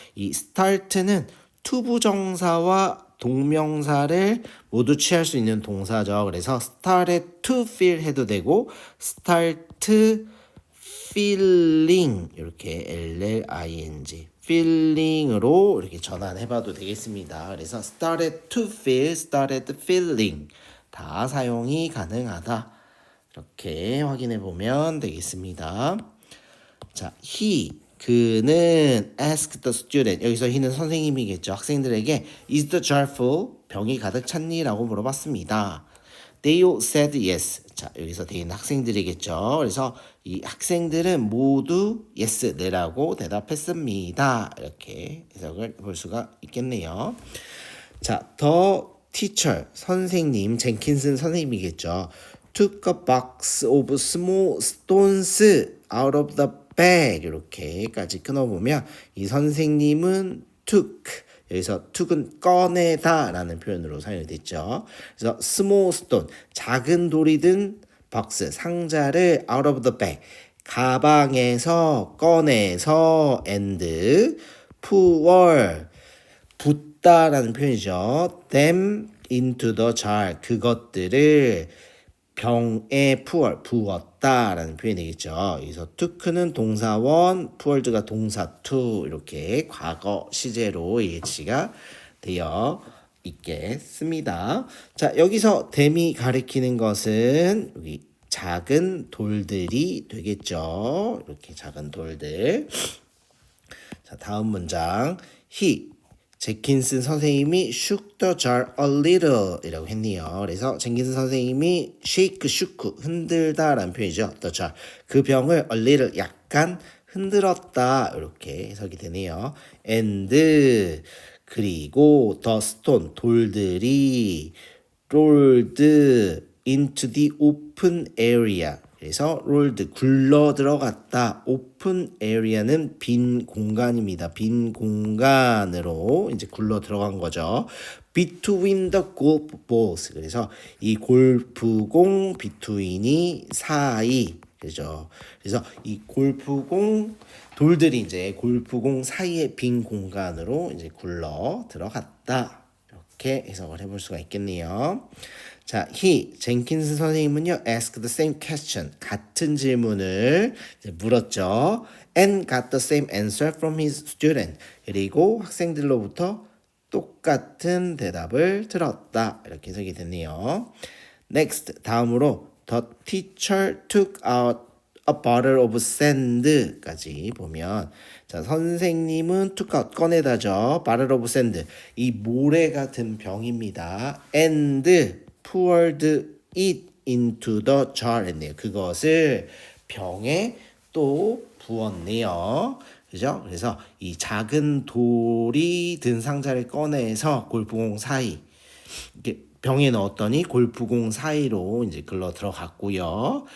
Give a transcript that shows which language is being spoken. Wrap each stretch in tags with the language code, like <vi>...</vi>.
<ko>이 start는 투부정사와 동명사를 모두 취할 수 있는 동사죠. 그래서 started to feel 해도 되고 start feeling 이렇게 LLING feeling으로 이렇게 전환해봐도 되겠습니다. 그래서 started to feel, started feeling 다 사용이 가능하다. 이렇게 확인해 보면 되겠습니다. 자, 그는</ko> <en>asked the student.</en> <ko>여기서 he는 선생님이겠죠. 학생들에게</ko> <en>is the jar full?</en> <ko>병이 가득 찼니? 라고 물어봤습니다.</ko> <en>They all said yes.</en> <ko>자, 여기서 they는 학생들이겠죠. 그래서 이 학생들은 모두 yes, 네라고 대답했습니다. 이렇게 해석을 볼 수가 있겠네요. 자, the teacher, 선생님, 젠킨슨 선생님이겠죠.</ko> <en>took a box of small stones out of the bag</en> <ko>이렇게까지 끊어보면 이 선생님은 took 여기서 took은 꺼내다 라는 표현으로 사용이 됐죠. 그래서 small stone 작은 돌이 든 박스 상자를 out of the bag 가방에서 꺼내서 and pour 붓다라는 표현이죠. them into the jar 그것들을 병에 부었다라는 표현이 되겠죠. 여기서 took는 동사원, poured가 동사 to 이렇게 과거 시제로 예치가 되어 있겠습니다. 자, 여기서 them이 가리키는 것은 여기 작은 돌들이 되겠죠. 이렇게 작은 돌들. 자, 다음 문장. 젠킨슨 선생님이</ko> <en>shook the jar a little 이라고 했네요.</en> <ko>그래서 젠킨슨 선생님이 shook 흔들다 라는 표현이죠. the jar 그 병을 a little 약간 흔들었다 이렇게 해석이 되네요.</ko> <en>and</en> <ko>그리고</ko> <en>the stone 돌들이 rolled into the open area</en> <ko>그래서 rolled 굴러 들어갔다. open area는 빈 공간입니다. 빈 공간으로 이제 굴러 들어간 거죠.</ko> <en>between the golf balls.</en> <ko>그래서 이 골프공 between이 사이. 그죠? 그래서 이 골프공 돌들이 이제 골프공 사이의 빈 공간으로 이제 굴러 들어갔다. 이렇게 해석을 해볼 수가 있겠네요. 자, 젠킨스 선생님은요,</ko> <en>asked the same question,</en> <ko>같은 질문을 물었죠.</ko> <en>and got the same answer from his student.</en> <ko>그리고 학생들로부터 똑같은 대답을 들었다. 이렇게 해석이 됐네요. Next, 다음으로</ko> <en>the teacher took out a bottle of sand</en> <ko>까지 보면 자 선생님은 took out 꺼내다죠. bottle of sand 이 모래 같은 병입니다.</ko> <en>and poured it into the jar 했네요.</en> <ko>그것을 병에 또 부었네요. 그죠? 그래서 이 작은 돌이 든 상자를 꺼내서 골프공 사이 이렇게 병에 넣었더니 골프공 사이로 이제 글러 들어갔고요.</ko>